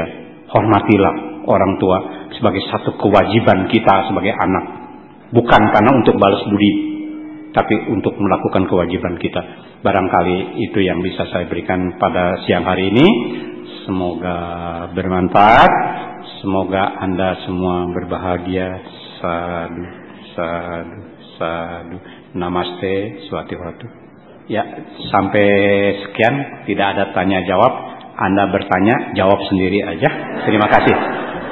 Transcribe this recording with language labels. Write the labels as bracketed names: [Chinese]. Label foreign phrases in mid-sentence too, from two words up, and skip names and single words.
[Indonesian] Hormatilah orang tua sebagai satu kewajiban kita sebagai anak. Bukan karena untuk balas budi, tapi untuk melakukan kewajiban kita. Barangkali itu yang bisa saya berikan pada siang hari ini. Semoga bermanfaat. Semoga Anda semua berbahagia. [Pali] Sadu, sadu, sadu. Namaste, Swati Watu. [Indonesian] Ya, sampai sekian. Tidak ada tanya jawab. Anda bertanya, jawab sendiri aja. Terima kasih.